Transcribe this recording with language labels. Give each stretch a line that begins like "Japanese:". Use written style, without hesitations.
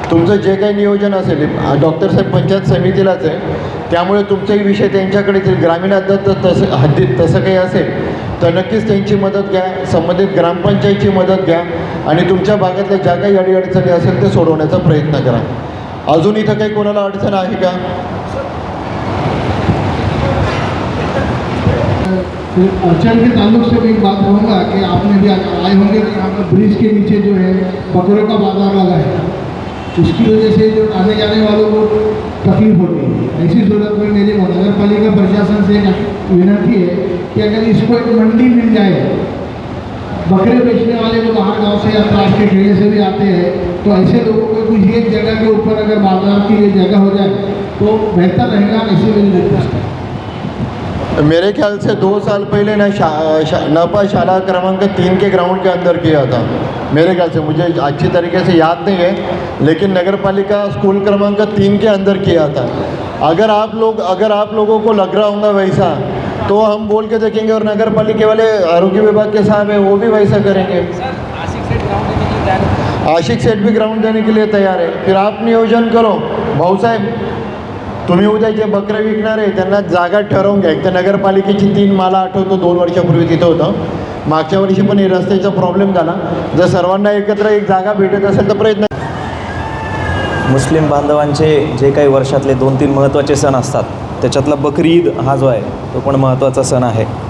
Marathi: तुमचं जे काही नियोजन असेल, डॉक्टर साहेब पंचायत समितीलाच आहे, त्यामुळे तुमचाही विषय त्यांच्याकडे येतील. ग्रामीण हद्दीत तसं काही असेल तर नक्कीच त्यांची मदत घ्या, संबंधित ग्रामपंचायतची मदत घ्या आणि तुमच्या भागातल्या ज्या काही अडीअडचणी असेल ते सोडवण्याचा प्रयत्न करा. अजून इथं काही कोणाला अडचण आहे का?
Hindi: अर्चन के ताल्लुक से भी एक बात कहूँगा कि आपने भी आए होंगे कि यहाँ पर ब्रिज के नीचे जो है बकरों का बाजार लगा है, उसकी वजह से जो आने जाने वालों को तकलीफ होती है. ऐसी सूरत में मेरी नगर पालिका प्रशासन से एक विनती है कि अगर इसको एक मंडी मिल जाए, बकरे बेचने वाले जो बाहर गांव से या पास के ठेले से भी आते हैं, तो ऐसे लोगों को कुछ एक जगह के ऊपर अगर बाजार की ये जगह हो जाए तो बेहतर रहेगा. ऐसी मेरी रिक्वेस्ट है. मेरे ख्याल से 2 साल पहले ना नपा शाला क्रमांक 3 के ग्राउंड के अंदर किया था. मेरे ख्याल से, मुझे अच्छी तरीके से याद नहीं है, लेकिन नगर पालिका स्कूल क्रमांक 3 के अंदर किया था. अगर आप लोगों को लग रहा होगा वैसा, तो हम बोल के देखेंगे और नगर पालिका वाले आरोग्य विभाग के साहब हैं वो भी वैसा करेंगे. आशिक सेठ भी ग्राउंड देने के लिए तैयार है. फिर आप नियोजन करो.
Marathi: भाऊसाहेब, तुम्ही उद्या जे बकरे विकणार आहे त्यांना जागा ठरवून घ्या. एक तर नगरपालिकेची 3 मला आठवतो 2 वर्षापूर्वी तिथं होतं. मागच्या वर्षी पण रस्त्याचा प्रॉब्लेम झाला. जर सर्वांना एकत्र एक जागा भेटत असेल तर प्रयत्न. मुस्लिम बांधवांचे जे काही वर्षातले 2-3 महत्त्वाचे सण असतात, त्याच्यातला बकरी ईद हा जो आहे तो पण महत्त्वाचा सण आहे.